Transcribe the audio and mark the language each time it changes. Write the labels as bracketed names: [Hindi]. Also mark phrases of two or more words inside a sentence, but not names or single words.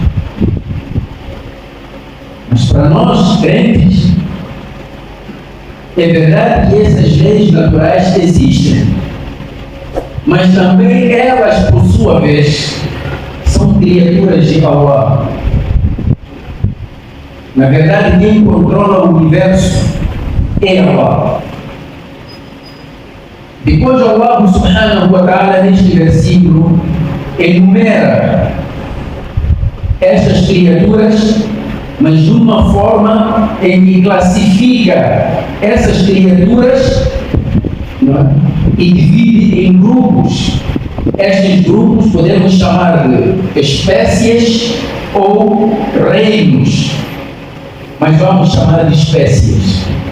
[Portuguese] Mas para nós, crentes, é verdade que essas leis naturais existem, mas também elas, por sua vez, são criaturas de Allah. Na verdade, quem controla o universo é Allah. Depois, [Arabic] الله سبحانه وتعالى, [Portuguese] neste versículo, enumera estas criaturas, mas de uma forma em que classifica essas criaturas, e divide em grupos. Estes grupos podemos chamar de espécies ou reinos, mas vamos chamar de espécies.